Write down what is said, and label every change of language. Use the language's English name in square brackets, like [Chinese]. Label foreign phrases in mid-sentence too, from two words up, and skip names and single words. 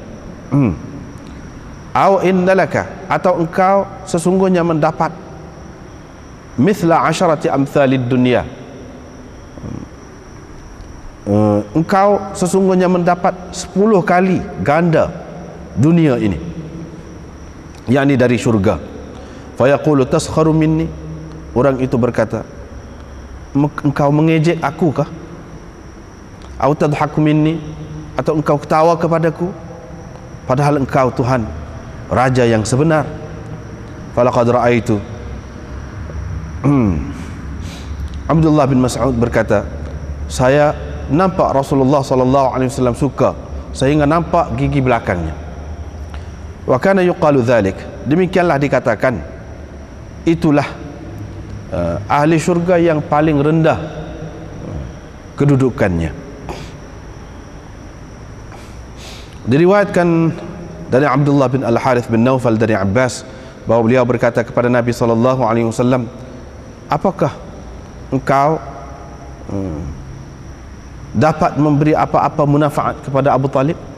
[Arabic] أو إن لك, [Malay] atau engkau sesungguhnya mendapat [Arabic] مثل عشرة أمثال الدنيا. [Malay] Engkau sesungguhnya mendapat 10 kali ganda dunia ini, yakni dari syurga. [Arabic] فيقول تسخر مني, [Malay] orang itu berkata, engkau mengejek aku kah? [Arabic] أو تضحك مني, [Malay] atau engkau ketawa kepadaku, padahal engkau Tuhan, Raja yang sebenar. [Arabic] فلقد رأيت, [Malay] Abdullah bin Mas'ud berkata, saya nampak Rasulullah SAW suka sehingga nampak gigi belakangnya. [Arabic] وكان يقال ذلك, [Malay] demikianlah dikatakan, itulah ahli syurga yang paling rendah kedudukannya. Diriwayatkan dari Abdullah bin Al-Harith bin Naufal dari Abbas bahawa beliau berkata kepada Nabi SAW, apakah engkau dapat memberi apa-apa munafaat kepada Abu Talib?